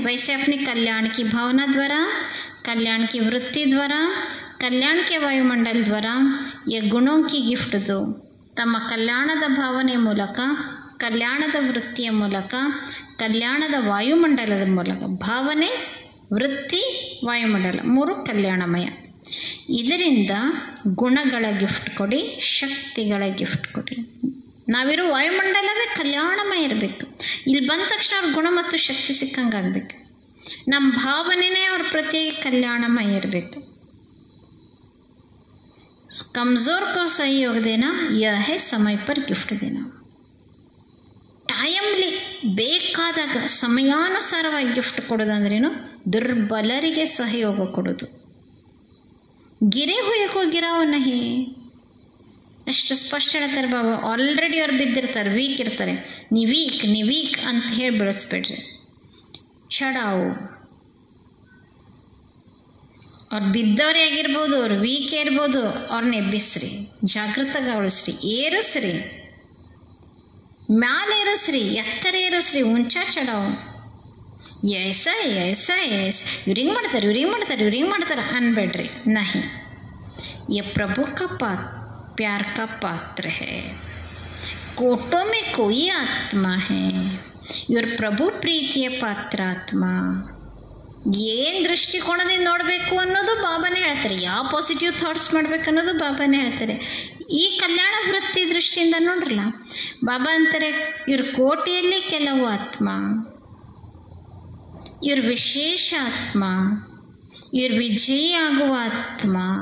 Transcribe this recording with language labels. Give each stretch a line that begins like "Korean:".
Hindi: ವೈಸೆ ಅಪ್ನಿ ಕಲ್ಯಾಣ ಕಿ ಭಾವನಾ ದ್ವಾರ, कल्याण की वृत्ति द्वारा, कल्याण के वायुमंडल द्वारा ये गुणों की गिफ्ट दो.
Kannada: तम कल्याणद भावने ಮೂಲಕ, ಕಲ್ಯಾಣದ ವೃತ್ತಿಯ ಮೂಲಕ, ಕಲ್ಯಾಣದ ವಾಯುಮಂಡಲದ ಮೂಲಕ, ಭಾವನೆ, ವೃತ್ತಿ, ವಾಯುಮಂಡಲ ಮೂರು ಕಲ್ಯಾಣಮಯ. ಇದರಿಂದ ಗುಣಗಳ ಗಿಫ್ಟ್ ಕೊಡಿ, ಶಕ್ತಿಗಳ ಗಿಫ್ಟ್ ಕೊಡಿ. ನಾವಿರೋ ವಾಯುಮಂಡಲವೇ ಕಲ್ಯಾಣಮಯ ಇರಬೇಕು. ಇಲ್ಲಿ ಬಂದ ತಕ್ಷಣ ಅವ್ರ ಗುಣ ಮತ್ತು ಶಕ್ತಿ ಸಿಕ್ಕಂಗಾಗಬೇಕು. ನಮ್ಮ ಭಾವನೆನೇ ಅವ್ರ ಪ್ರತಿ ಕಲ್ಯಾಣಮಯ ಇರಬೇಕು.
Hindi: कमज़ोर को सहयोग देना यह है समय पर गिफ्ट देना.
Kannada: ಟೈಮ್ಲಿ ಬೇಕಾದಾಗ ಸಮಯಾನುಸಾರವಾಗಿ ಗಿಫ್ಟ್ ಕೊಡೋದಂದ್ರೇನು? ದುರ್ಬಲರಿಗೆ ಸಹಯೋಗ ಕೊಡೋದು.
Hindi: ಗಿರೆ ಹೋಯಕ್ಕೋ ಗಿರಾವ ನಹಿ,
Kannada: ಅಷ್ಟು ಸ್ಪಷ್ಟ ಹೇಳ್ತಾರೆ ಬಾಬಾ. ಆಲ್ರೆಡಿ ಅವ್ರು ಬಿದ್ದಿರ್ತಾರೆ, ವೀಕ್ ಇರ್ತಾರೆ. ನೀ ವೀಕ್ ಅಂತ ಹೇಳಿ ಬೆಳೆಸ್ಬೇಡ್ರಿ. ಚಡಾವು ಅವ್ರು ಬಿದ್ದವರೇ ಆಗಿರ್ಬೋದು, ಅವ್ರು ವೀಕೇ ಇರ್ಬೋದು, ಅವ್ರನ್ನ ಎಬ್ಬಿಸ್ರಿ, ಜಾಗೃತಗೊಳಿಸ್ರಿ, ಏರಿಸ್ರಿ, ಮ್ಯಾಲೆ ಏರಿಸ್ರಿ, ಎತ್ತರ ಏರಿಸ್ರಿ, ಉಂಚ ಚಡಾವು. ऐसा ಇವ್ರು ಹಿಂಗೆ ಮಾಡ್ತಾರೆ ಅನ್ಬೇಡ್ರಿ.
Hindi: ನಹಿ, ये प्रभु का प्यार का पात्र है. कोटों में कोई आत्मा है,
Kannada: ಇವ್ರ ಪ್ರಭು ಪ್ರೀತಿಯ ಪಾತ್ರಾತ್ಮ. ಏನು ದೃಷ್ಟಿಕೋನದಿಂದ ನೋಡಬೇಕು ಅನ್ನೋದು ಬಾಬಾನೇ ಹೇಳ್ತಾರೆ. ಯಾವ ಪಾಸಿಟಿವ್ ಥಾಟ್ಸ್ ಮಾಡಬೇಕು ಅನ್ನೋದು ಬಾಬಾನೇ ಹೇಳ್ತಾರೆ. ಈ ಕಲ್ಯಾಣ ವೃತ್ತಿ ದೃಷ್ಟಿಯಿಂದ ನೋಡ್ರಲ್ಲ, ಬಾಬಾ ಅಂತಾರೆ ಇವ್ರ ಕೋಟಿಯಲ್ಲಿ ಕೆಲವು ಆತ್ಮ, ಇವ್ರ ವಿಶೇಷ ಆತ್ಮ, ಇವ್ರ ವಿಜಯಿ ಆಗುವ ಆತ್ಮ.